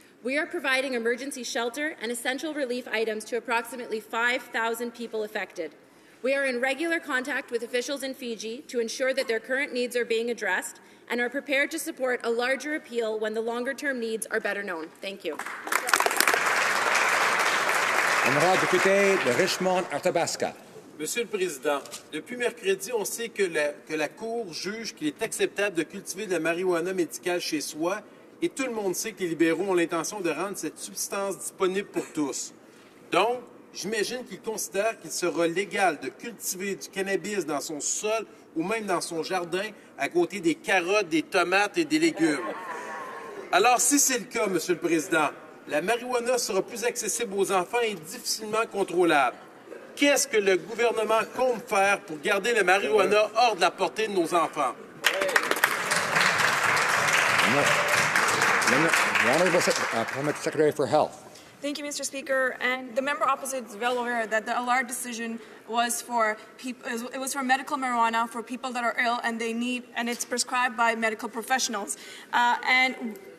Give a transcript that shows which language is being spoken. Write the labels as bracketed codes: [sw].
[en] We are providing emergency shelter and essential relief items to approximately 5,000 people affected. We are in regular contact with officials in Fiji to ensure that their current needs are being addressed and are prepared to support a larger appeal when the longer-term needs are better known. Thank you. [fr] Honorable député de Richmond-Arthabasca. Monsieur le Président, depuis mercredi, on sait que la Cour juge qu'il est acceptable de cultiver de la marijuana médicale chez soi et tout le monde sait que les libéraux ont l'intention de rendre cette substance disponible pour tous. Donc, j'imagine qu'ils considèrent qu'il sera légal de cultiver du cannabis dans son sol ou même dans son jardin à côté des carottes, des tomates et des légumes. Alors, si c'est le cas, Monsieur le Président, la marijuana sera plus accessible aux enfants et difficilement contrôlable. Qu'est-ce que le gouvernement compte faire pour garder la marijuana hors de la portée de nos enfants? [en] The Honourable Parliamentary Secretary for Health. Thank you, Mr. Speaker. And the member opposite is well aware that the Allard decision was for medical marijuana for people that are ill and they need, and it's prescribed by medical professionals. And